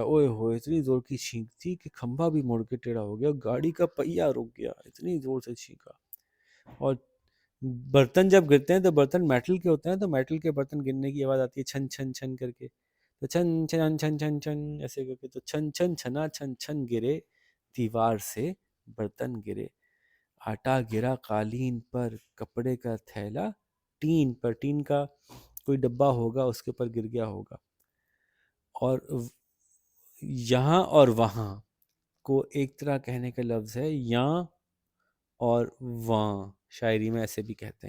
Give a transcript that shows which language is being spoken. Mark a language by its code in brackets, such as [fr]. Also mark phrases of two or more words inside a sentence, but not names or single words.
[ur] اوئے ہوئے اتنی زور کی چھینک تھی کہ کھمبا بھی مڑ کے ٹیڑھا ہو گیا، گاڑی کا پہیہ رک گیا، اتنی زور سے چھینکا. اور برتن جب گرتے ہیں تو برتن میٹل کے ہوتے ہیں، تو میٹل کے برتن گرنے کی آواز آتی ہے چھن چھن چھن کر کے. تو چھن چھن چھن چھن چھن ایسے کر کے، تو چھن چھن چھنا چھن چھن گرے دیوار سے برتن گرے، آٹا گرا قالین پر، کپڑے کا تھیلا ٹین پر، ٹین کا کوئی ڈبہ ہوگا اس کے اوپر گر گیا ہوگا. اور یہاں اور وہاں کو ایک طرح کہنے کا لفظ ہے، یہاں اور وہاں شاعری میں ایسے بھی کہتے ہیں.